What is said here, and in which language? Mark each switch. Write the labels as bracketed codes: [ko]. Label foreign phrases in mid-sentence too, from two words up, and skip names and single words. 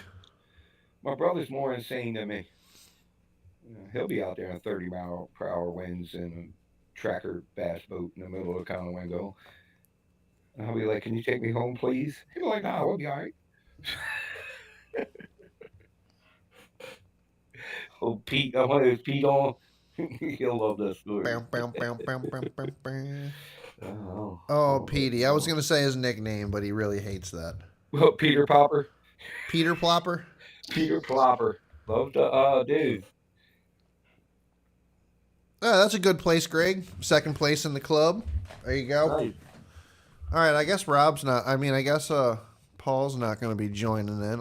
[en] My brother's more insane than me. He'll be out there in 30-mile-per-hour winds in a tracker bass boat in the middle of Conowingo. And I'll be like, "Can you take me home, please?" He'll be like, "Nah, we'll be all right." Oh, Pete, I want his Pete on. He'll love that story. Bam, bam, bam, bam, bam, bam, bam. Oh, Petey. I was going to say his nickname, but he really hates that. Well, Peter Popper. Peter Plopper? Peter Plopper. Love the dude. Oh, that's a good place, Greg. Second place in the club. There you go. Nice. All right, I guess Rob's not. I mean, I guess Paul's not going to be joining in.